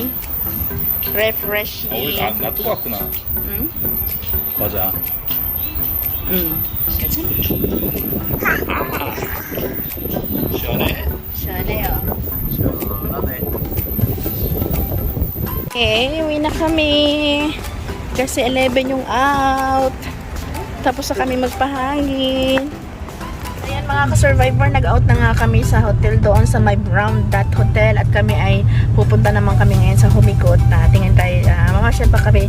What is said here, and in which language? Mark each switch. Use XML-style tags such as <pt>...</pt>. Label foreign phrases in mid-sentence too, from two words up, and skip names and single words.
<en>Refreshing.</en> <ko>우리 나 뜨거웠구나. 응? 맞아. 괜찮아? 시원해. 시원해요. 시원하네.</ko> <tl>Okay, uwi na kami. Kasi 11 yung out. Tapos na kami magpahangin. Ayan mga ka-survivor, nag-out na nga kami sa hotel doon sa my Brown Dot Hotel. At kami ay pupunta naman kami ngayon sa Humikot. Tingnan tayo, mamasyal pa kami.</tl>